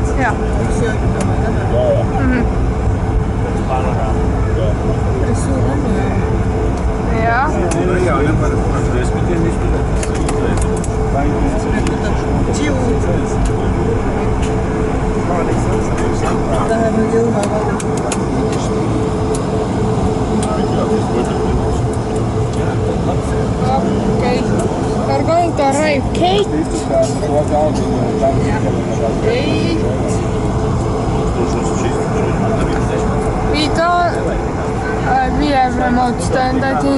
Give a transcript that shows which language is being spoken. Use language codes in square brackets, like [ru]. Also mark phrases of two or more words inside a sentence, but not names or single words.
[et] Jah. Üks jõudnud. Päris suur on ju. Jah. Läheme jõunaga. [en] Okay. We're going to arrive Kate. We have remote stand, I think.